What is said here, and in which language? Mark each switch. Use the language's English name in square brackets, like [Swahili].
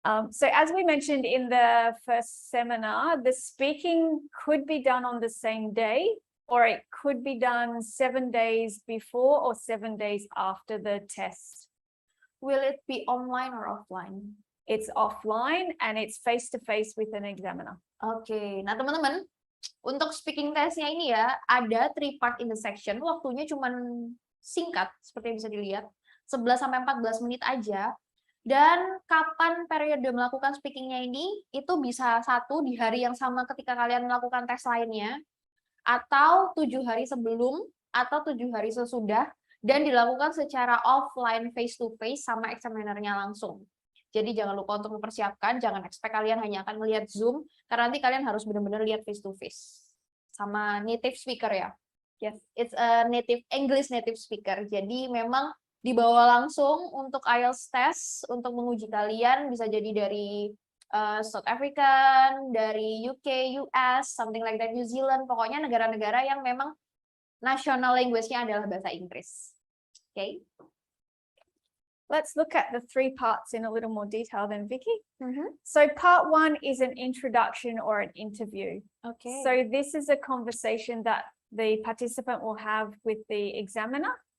[English] So as we mentioned in the first seminar, the speaking could be done on the same day, or it could be done 7 days before or 7 days after the test. Will it be online or offline? It's offline and it's face-to-face with an examiner. [Indonesian] Oke, nah teman-teman, untuk speaking testnya ini ya, ada 3 part [English] in the section, [Indonesian] waktunya cuman singkat, seperti yang bisa dilihat, 11-14 menit aja. Dan kapan periode melakukan speakingnya ini, itu bisa satu di hari yang sama ketika kalian melakukan tes lainnya, atau 7 hari sebelum, atau 7 hari sesudah, dan dilakukan secara offline face-to-face sama examinernya langsung. Jadi jangan lupa untuk mempersiapkan, jangan expect kalian hanya akan melihat Zoom, karena nanti kalian harus benar-benar lihat face-to-face. Sama native speaker ya. [English] Yes. It's a English native speaker. [Indonesian] Jadi memang dibawa langsung untuk IELTS test, untuk menguji kalian, bisa jadi dari South African, dari UK, US, something like that, New Zealand, pokoknya negara-negara yang memang national language-nya adalah bahasa Inggris. [English] Okay? Let's look at the 3 parts in a little more detail then, Vicky. So part 1 is an introduction or an interview. Okay. So this is a conversation that the participant will have with the examiner.